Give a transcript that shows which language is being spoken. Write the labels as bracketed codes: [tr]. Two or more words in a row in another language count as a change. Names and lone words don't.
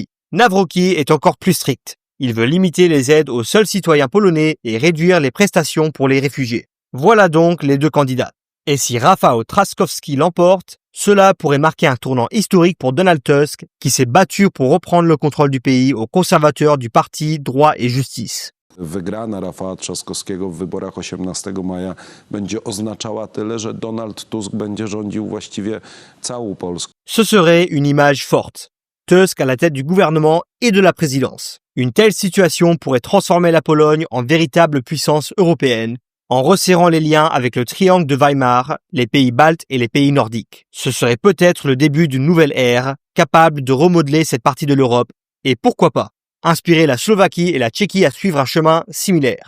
[fr] Nawrocki est encore plus strict. Il veut limiter les aides aux seuls citoyens polonais et réduire les prestations pour les réfugiés. Voilà donc les 2 candidats. Et si Rafał Trzaskowski l'emporte, cela pourrait marquer un tournant historique pour Donald Tusk, qui s'est battu pour reprendre le contrôle du pays aux conservateurs du parti Droit et Justice. [pl] Wygrana Rafała Trzaskowskiego w wyborach 18 maja będzie oznaczała tyle, że Donald Tusk będzie rządził właściwie całą Polską. [fr] Ce serait une image forte. Tusk à la tête du gouvernement et de la présidence. Une telle situation pourrait transformer la Pologne en véritable puissance européenne, en resserrant les liens avec le triangle de Weimar, les pays baltes et les pays nordiques. Ce serait peut-être le début d'une nouvelle ère, capable de remodeler cette partie de l'Europe, et pourquoi pas, inspirer la Slovaquie et la Tchéquie à suivre un chemin similaire.